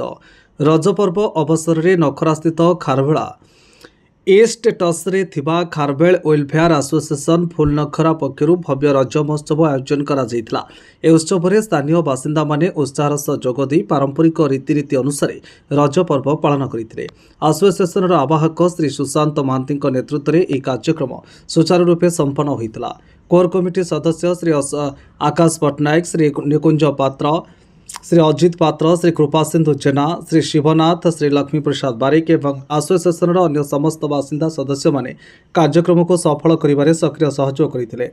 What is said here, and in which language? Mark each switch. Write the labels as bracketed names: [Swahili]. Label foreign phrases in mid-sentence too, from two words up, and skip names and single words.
[Odia] ରଜ ପର୍ବ ଅବସରରେ ନଖରାସ୍ଥିତ ଖାରବେଳ ଏଷ୍ଟେଟସରେ ଥିବା ଖାରବେଳ ୱେଲଫେୟାର ଆସୋସିଏସନ ଫୁଲନଖରା ପକ୍ଷରୁ ଭବ୍ୟ ରଜ ମହୋତ୍ସବ ଆୟୋଜନ କରାଯାଇଥିଲା। ଏହି ଉତ୍ସବରେ ସ୍ଥାନୀୟ ବାସିନ୍ଦାମାନେ ଉତ୍ସାହର ସହ ଯୋଗଦେଇ ପାରମ୍ପରିକ ରୀତିନୀତି ଅନୁସାରେ ରଜ ପର୍ବ ପାଳନ କରିଥିଲେ। ଆସୋସିଏସନର ଆବାହକ ଶ୍ରୀ ସୁଶାନ୍ତ ମହାନ୍ତିଙ୍କ ନେତୃତ୍ୱରେ ଏହି କାର୍ଯ୍ୟକ୍ରମ ସୁଚାରୁ ରୂପେ ସମ୍ପନ୍ନ ହୋଇଥିଲା। [English] core committee [Odia] ସଦସ୍ୟ ଶ୍ରୀ ଆକାଶ ପଟ୍ଟନାୟକ, ଶ୍ରୀ ନିକୁଞ୍ଜ ପାତ୍ର, ଶ୍ରୀ ଅଜିତ ପାତ୍ର, ଶ୍ରୀ କୃପାସିନ୍ଧୁ ଜେନା, ଶ୍ରୀ ଶିବନାଥ, ଶ୍ରୀ ଲକ୍ଷ୍ମୀ ପ୍ରସାଦ ବାରିକ ଏବଂ ଆସୋସିଏସନ ଅନ୍ୟ ସମସ୍ତ ବାସିନ୍ଦା ସଦସ୍ୟ ମାନେ କାର୍ଯ୍ୟକ୍ରମ କୁ ସଫଳ କରିବାରେ ସକ୍ରିୟ ସହଯୋଗ କରଥିଲେ।